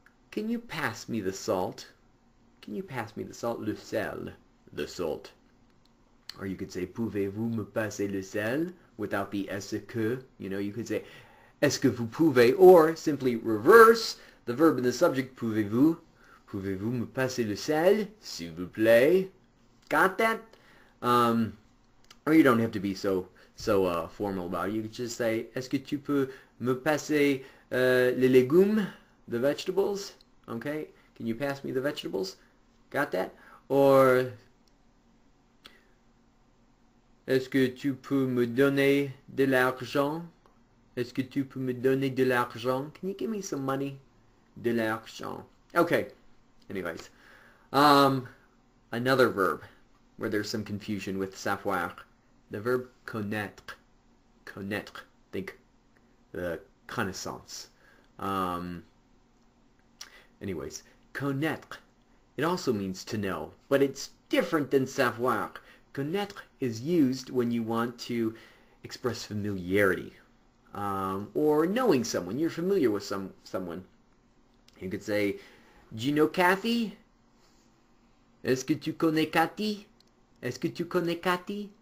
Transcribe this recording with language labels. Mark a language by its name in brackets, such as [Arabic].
[English] Can you pass me the salt? Can you pass me the salt? [French] Le sel. [English] The salt. Or you could say, [French] pouvez-vous me passer le sel? [English] Without the [French] est-ce que. [English] You know, you could say, [French] est-ce que vous pouvez? [English] Or simply reverse the verb and the subject, [French] pouvez-vous? Pouvez-vous me passer le sel? S'il vous plaît. [English] Got that? Or you don't have to be so formal about it. You could just say, [French] est-ce que tu peux me passer les légumes? [English] The vegetables? Okay? Can you pass me the vegetables? Got that? Or [French] est-ce que tu peux me donner de l'argent? Est-ce que tu peux me donner de l'argent? [English] Can you give me some money? [French] De l'argent. [English] Okay. Anyways. Another verb where there's some confusion with savoir. The verb connaître. Connaître. Think connaissance. Anyways. Connaître. It also means to know, but it's different than savoir. Connaître is used when you want to express familiarity, or knowing someone. You're familiar with someone. You could say, do you know Kathy? [French] Est-ce que tu connais Cathy? Est-ce que tu connais Cathy?